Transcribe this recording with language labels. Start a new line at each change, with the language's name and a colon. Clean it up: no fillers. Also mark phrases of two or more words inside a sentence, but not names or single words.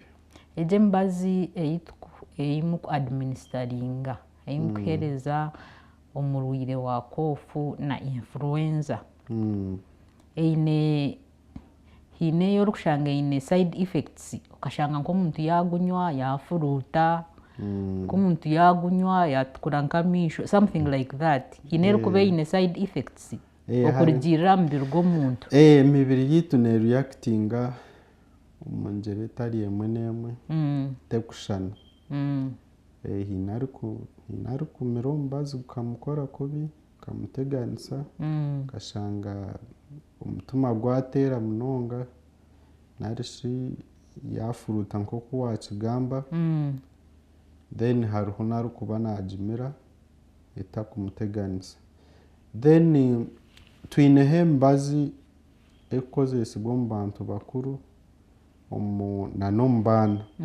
Nyankole: egi emibazi eyimu administeringa eyimu kuheereza omurwaire wa koofu na influenza hiineyo orikushanga eine
English: side effects
Nyankole: okashanga nk'omuntu yagunywa yafuruuta nk'omuntu yagunywa yatukura nk'amaisho
English: something like that
Nyankole: hiine erikuba eine
English: side effects
Nyankole: okurugirira aha mubiri gw'omuntu emibiri yiitu nereactinga omu ngyeri etari emwe n'emwe tekushana hiine arikumira omubazi gukamukora kubi gukamuteganisa okashanga omutima gwateera munonga narishi yafuruuta nk'oku wakigamba then hariho narikuba nagimira etakumuteganisa then twineho emibazi ekukozesibwa omu bantu bakuru na n'omu baana